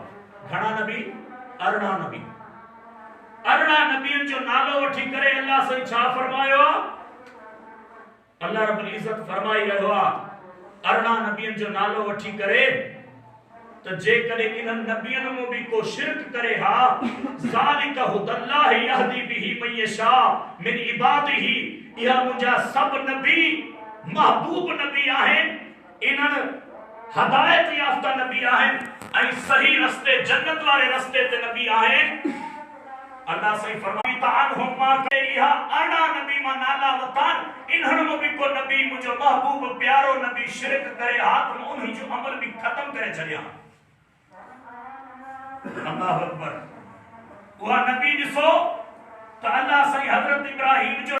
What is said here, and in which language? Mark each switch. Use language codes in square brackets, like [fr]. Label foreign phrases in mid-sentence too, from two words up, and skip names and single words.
[sd] घणा नबी? 18 नबी। 18 नबियनि जो नालो वठी करे अल्लाह साईं छा फरमायो आहे? अल्लाह रब्बुल इज़्ज़त फरमाई रहियो आहे 18 नबियनि जो नालो वठी करे त जेकॾहिं इन्हनि नबियनि में बि को शिरक करे हा, [ar] ذلك هدى الله يهدي به من يشاء من عباده, [sd] इहा मुंहिंजा सभु नबी महबूब नबी आहिनि, इन्हनि हदायत याफ़्ता नबी आहिनि ऐं सही रस्ते जन्नत वारे रस्ते ते नबी आहिनि। अल्लाह साईं फरमाई तान हुमा के इहा 18 नबी मां नाला वतान, इन्हनि में बि को नबी मुंहिंजो महबूब प्यारो नबी शिरक करे हा त मां उन्ही जो अमल बि ख़त्म करे छॾियां। [ar] الله أكبر. [sd] उहा नबी ॾिसो त अल्लाह साईं हज़रत इब्राहिम जो